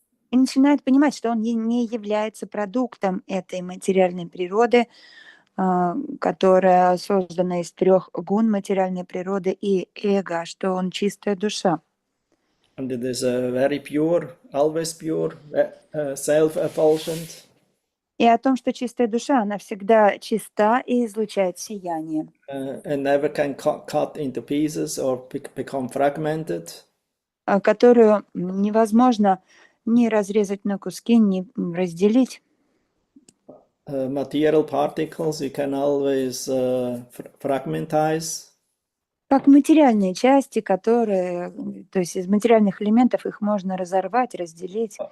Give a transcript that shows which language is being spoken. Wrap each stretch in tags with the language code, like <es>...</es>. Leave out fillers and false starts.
<ru>И начинает понимать, что он не является продуктом этой материальной природы, которая создана из 3 гун материальной природы и эго, что он чистая душа.</ru> <en>And it is a very pure, always pure, self-effulgent.</en> <ru>И о том, что чистая душа, она всегда чиста и излучает сияние.</ru> <en>And never can cut into pieces or become fragmented.</en> <ru>Которую невозможно ни разрезать на куски, ни разделить.</ru> <en>Material particles you can always fragmentize.</en> <ru>Как материальные части, которые, то есть из материальных элементов их можно разорвать, разделить.</ru>